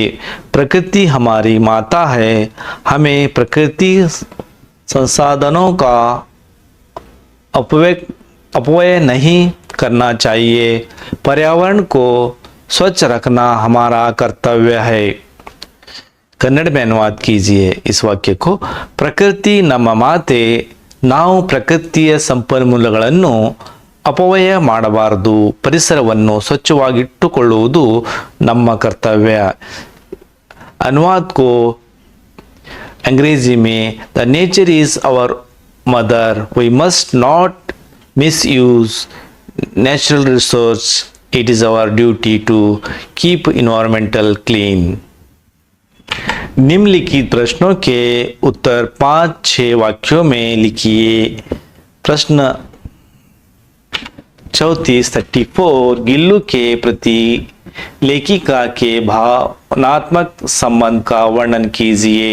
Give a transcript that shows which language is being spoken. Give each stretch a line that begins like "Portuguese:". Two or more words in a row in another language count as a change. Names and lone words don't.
Hindi: प्रकृति हमारी माता है, हमें प्रकृति संसाधनों का अपव्यय नहीं करना चाहिए। पर्यावरण को स्वच्छ रखना हमारा कर्तव्य है। कन्नड़ में अनुवाद कीजिए इस वाक्य को।
Kannada: प्रकृति ನಮ್ಮ ಮಾತೆ, ನಾವು ಪ್ರಕೃತಿಯ ಸಂಪನ್ಮೂಲಗಳನ್ನು ಅಪವ್ಯಯ ಮಾಡಬಾರದು, ಪರಿಸರವನ್ನು ಸ್ವಚ್ಛವಾಗಿಟ್ಟುಕೊಳ್ಳುವುದು ನಮ್ಮ ಕರ್ತವ್ಯ।
Hindi: अनुवाद को अंग्रेजी में,
English: The nature is our mother, we must not misuse natural resource, it is our duty to keep environmental clean।
Hindi: निम्नलिखित प्रश्नों के उत्तर 5-6 वाक्यों में लिखिए। प्रश्न 34 गिल्लू के प्रति लेखिका के भावनात्मक संबंध का वर्णन कीजिए।